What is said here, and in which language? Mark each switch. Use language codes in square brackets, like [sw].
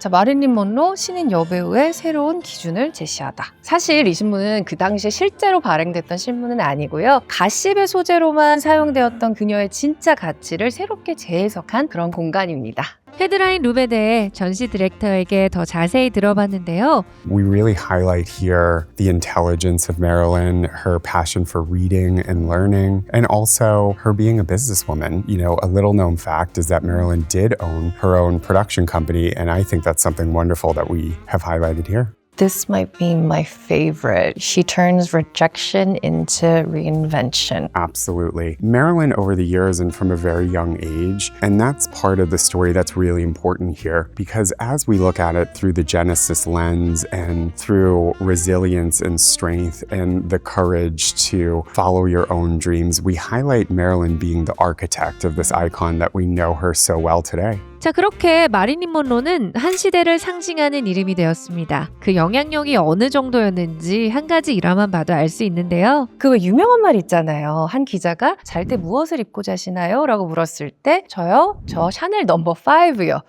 [ko] 자, 마릴린 먼로 신인 여배우의 새로운 기준을 제시하다. 사실 이 신문은 그 당시에 실제로 발행됐던 신문은 아니고요. 가십의 소재로만 사용되었던 그녀의 진짜 가치를 새롭게 재해석한 그런 공간입니다. 헤드라인 룸에 대해 전시 디렉터에게 더 자세히 들어봤는데요. [en] We really highlight here the intelligence of Marilyn, her passion for reading and learning, and also her being a businesswoman. You know, a little known fact is that Marilyn did own her own production company, and I think that's something wonderful that we have highlighted here. This might be my favorite. She turns rejection into reinvention. Absolutely. Marilyn over the years and from a very young age, and that's part of the story that's really important here because as we look at it through the Genesis lens and through resilience and strength and the courage to follow your own dreams, we highlight Marilyn being the architect of this icon that we know her so well today. [ko] 자, 그렇게 마릴린 먼로는 한 시대를 상징하는 이름이 되었습니다. 그 영향력이 어느 정도였는지 한 가지 일화만 봐도 알 수 있는데요. 그 왜 유명한 말 있잖아요. 한 기자가 잘 때 무엇을 입고 자시나요? 라고 물었을 때 저요? 저 샤넬 넘버 5요.